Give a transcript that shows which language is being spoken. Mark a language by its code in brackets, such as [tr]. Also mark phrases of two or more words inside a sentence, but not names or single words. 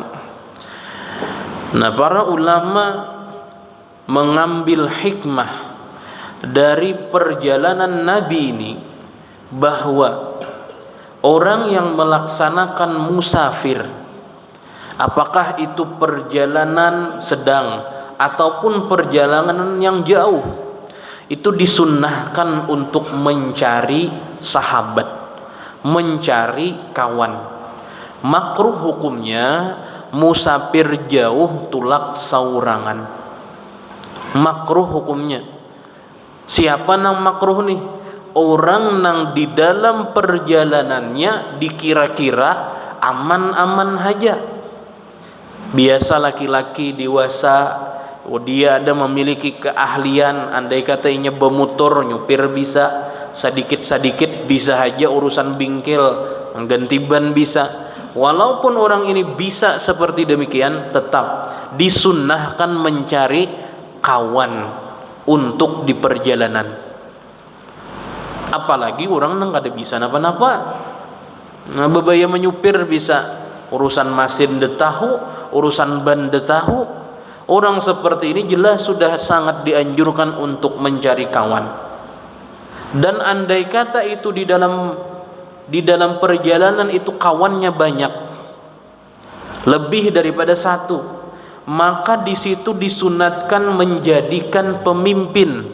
[id] Nah, para ulama mengambil hikmah dari perjalanan Nabi ini bahwa orang yang melaksanakan musafir, apakah itu perjalanan sedang ataupun perjalanan yang jauh, itu disunnahkan untuk mencari sahabat, mencari kawan. [bjn] Makruh hukumnya musafir jauh tulak saurangan. Makruh hukumnya. Siapa nang makruh nih? Orang nang di dalam perjalanannya dikira-kira aman-aman aja. [id] Biasa laki-laki dewasa, dia ada memiliki keahlian, andai katanya bermotor, nyupir bisa, sedikit-sedikit bisa aja urusan bengkel, ganti ban bisa. Walaupun orang ini bisa seperti demikian, tetap disunnahkan mencari kawan, untuk di perjalanan. [bjn] Apalagi orang nang kada bisa napa-napa. Nah, bebaya menyupir bisa, urusan mesin de tahu, urusan ban de tahu. [id] Orang seperti ini jelas sudah sangat dianjurkan untuk mencari kawan. Dan andai kata itu di dalam perjalanan itu kawannya banyak, lebih daripada satu, maka di situ disunatkan menjadikan pemimpin.